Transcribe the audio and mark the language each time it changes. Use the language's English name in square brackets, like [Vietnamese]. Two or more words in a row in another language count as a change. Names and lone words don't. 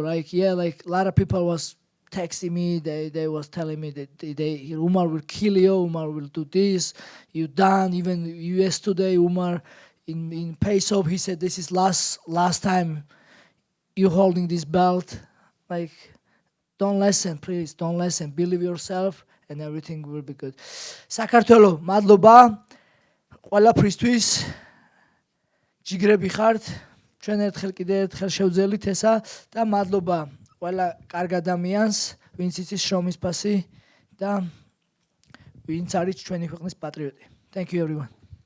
[English] Like a lot of people was texting me. They was telling me that Umar will kill you. Umar will do this. You done. Even US today, Umar in Pace-Off, he said this is last time you holding this belt. Like, don't listen, please. Don't listen. Believe yourself, and everything will be good. [Georgian] საქართველო, მადლობა. ყველაფრისთვის ჯიგრები ხართ, ჩვენ კიდე ერთხელ შევძელით ესა და მადლობა ყველა კარგ ადამიანს, ვინც იცის შრომის ფასი და ვინც არის ჩვენი ქვეყნის პატრიოტი. [English] Thank you everyone.